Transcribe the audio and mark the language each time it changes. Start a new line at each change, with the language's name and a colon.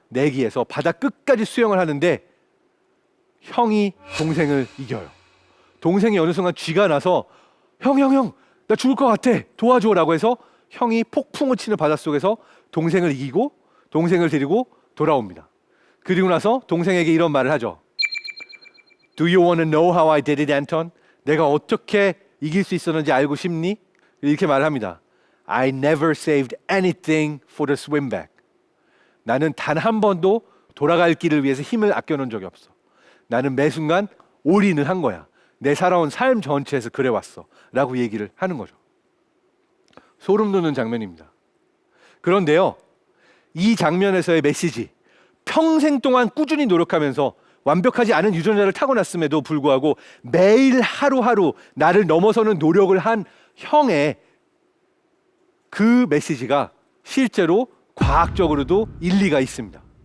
Korean: 내기에서 바다 끝까지 수영을 하는데 형이 동생을 이겨요. 동생이 어느 순간 쥐가 나서 형, 나 죽을 것 같아. 도와줘라고 해서 형이 폭풍을 치는 바닷속에서 동생을 이기고 동생을 데리고 돌아옵니다. 그리고 나서 동생에게 이런 말을 하죠.
English: Do you want to know how I did it, Anton?
Korean: 내가 어떻게 이길 수 있었는지 알고 싶니? 이렇게 말을 합니다.
English: I never saved anything for the swim back.
Korean: 나는 단 한 번도 돌아갈 길을 위해서 힘을 아껴놓은 적이 없어. 나는 매 순간 올인을 한 거야. 내 살아온 삶 전체에서 그래왔어. 라고 얘기를 하는 거죠. 소름 돋는 장면입니다. 그런데요, 이 장면에서의 메시지, 평생 동안 꾸준히 노력하면서 완벽하지 않은 유전자를 타고났음에도 불구하고 매일 하루하루 나를 넘어서는 노력을 한 형의 그 메시지가 실제로 과학적으로도 일리가 있습니다.